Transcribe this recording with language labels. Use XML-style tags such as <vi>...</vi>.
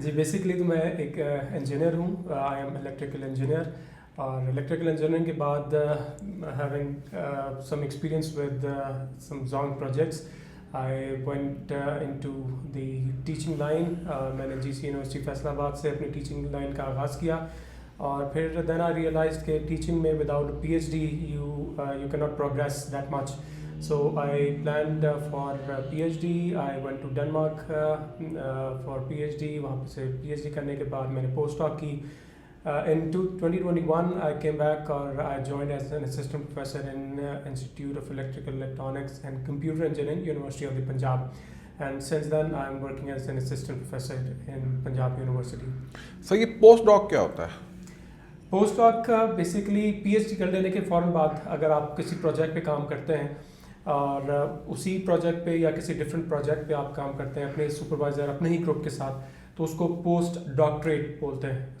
<en>جی بیسیکلی</en> <ur>تو میں ایک انجینئر ہوں.</ur> <en>I am electrical engineer,</en> <ur>اور</ur> <en>electrical engineering</en> <ur>کے بعد</ur> <en>Having some experience with some Zong projects I went into the teaching line.</en> <ur>میں نے جی سی یونیورسٹی فیصل آباد سے اپنی ٹیچنگ لائن کا آغاز کیا, اور پھر</ur> <en>then I realized</en> <ur>کہ ٹیچنگ میں</ur> <en>Without P H D you can not progress that much. So I planned for PhD. I went to Denmark for PhD.</en> <ur>وہاں سے PhD کرنے کے بعد میں نے پوسٹ ڈاک کی.</ur> <en>In 2021 I came back</en> <ur>اور</ur> <en>I joined as an assistant professor in Institute of Electrical Electronics and Computer Engineering, University of the Punjab. And since then I am working as an assistant professor in Punjab University.</en> <ur>سر یہ post ڈاک کیا ہوتا ہے؟ Post ڈاک کا basically P H D کر لینے کے فوراً بعد اگر آپ کسی پروجیکٹ پہ کام کرتے ہیں اور اسی پروجیکٹ پہ یا کسی ڈفرینٹ پروجیکٹ پہ آپ کام کرتے ہیں اپنے سپروائزر اپنے ہی گروپ کے ساتھ, تو اس کو پوسٹ ڈاکٹریٹ بولتے ہیں.</ur>